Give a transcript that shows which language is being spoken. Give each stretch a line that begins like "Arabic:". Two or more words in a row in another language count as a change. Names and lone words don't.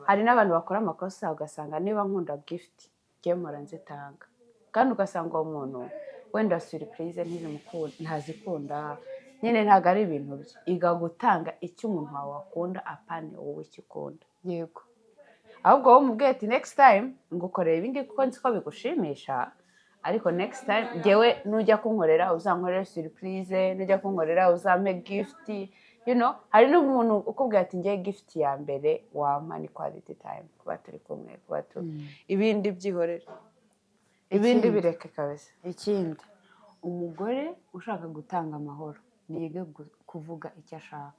Kinyarwanda: hari n'abantu bakora amakosa ugasanga niba nkunda gift gemora nzitanga kandi ugasanga uwo muntu wenda surprise ntazikunda nyine ntago ari ibintu bye iga gutanga icyo umuntu wawe akunda apane wowe ikikunda yego ahubwo wowe umubwiye ati
English: next time
Kinyarwanda: ngukorera ibindi kuko nzi ko bigushimisha ariko
English: next time
Kinyarwanda: ngewe nujya kunkorera uzankorera surprise nujya kunkorera uzampe gift hari n'umuntu ukubwira ati ngiye gift ya mbere wampa ni
English: quality time
Kinyarwanda: kuba turi kumwe ibindi byihorera ibindi bireke kabisa ikindi umugore ushaka gutanga amahoro niyige kuvuga icyo ashaka.